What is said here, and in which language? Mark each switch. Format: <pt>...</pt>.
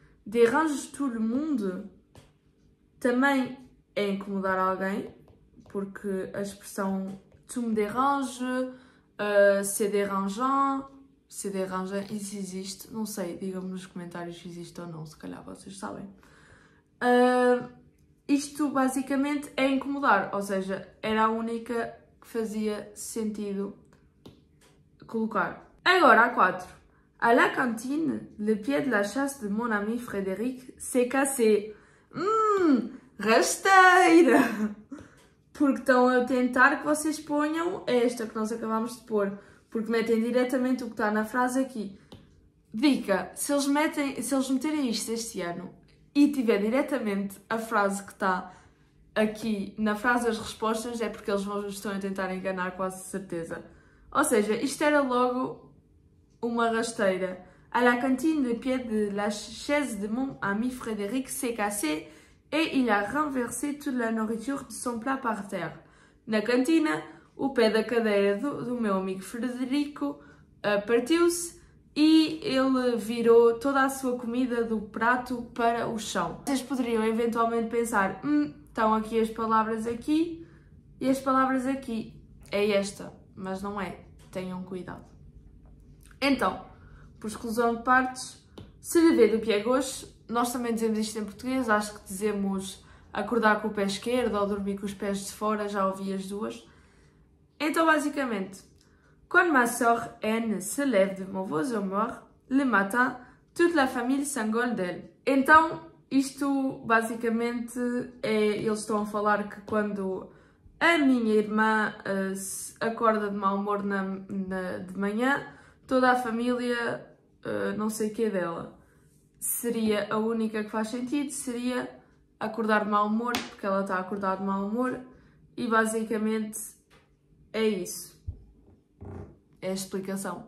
<fr>Dérange tout le monde</fr> <pt>também é incomodar alguém, porque a expressão</pt> <fr>tu me dérange, c'est dérangeant,</fr> <pt>isso existe, não sei, digam-me nos comentários se existe ou não, se calhar vocês sabem. Isto basicamente é incomodar, ou seja, era a única que fazia sentido colocar. Agora a 4.</pt> <fr>À la cantine, le pied de la chasse de mon ami Frédéric s'est cassé.</fr> <pt>Rasteira! Porque estão a tentar que vocês ponham esta que nós acabámos de pôr. Porque metem diretamente o que está na frase aqui. Dica, se eles meterem isto este ano e tiver diretamente a frase que está aqui na frase das respostas, é porque eles estão a tentar enganar quase certeza. Ou seja, isto era logo uma rasteira.</pt> <fr>À la cantine, le pied de la chaise de mon ami Frédéric s'est cassé et il a renversé toute la nourriture de son plat par terre.</fr> <pt>Na cantina, o pé da cadeira do meu amigo Frederico partiu-se e ele virou toda a sua comida do prato para o chão. Vocês poderiam eventualmente pensar, estão aqui as palavras aqui e as palavras aqui. É esta, mas não é. Tenham cuidado. Então, por exclusão de partes,</pt> <fr>se lever do pied gauche,</fr> <pt>nós também dizemos isto em português, acho que dizemos acordar com o pé esquerdo ou dormir com os pés de fora, já ouvi as duas. Então, basicamente,</pt> <fr>quand ma sœur Anne se lève de mauvaise humeur, le matin, toute la famille s'engueule d'elle.</fr> <pt>Então, isto basicamente é, eles estão a falar que quando a minha irmã acorda de mau humor de manhã, toda a família, não sei o que é dela. Seria a única que faz sentido, seria acordar de mau humor, porque ela está a acordar de mau humor, e basicamente é isso. É a explicação.</pt>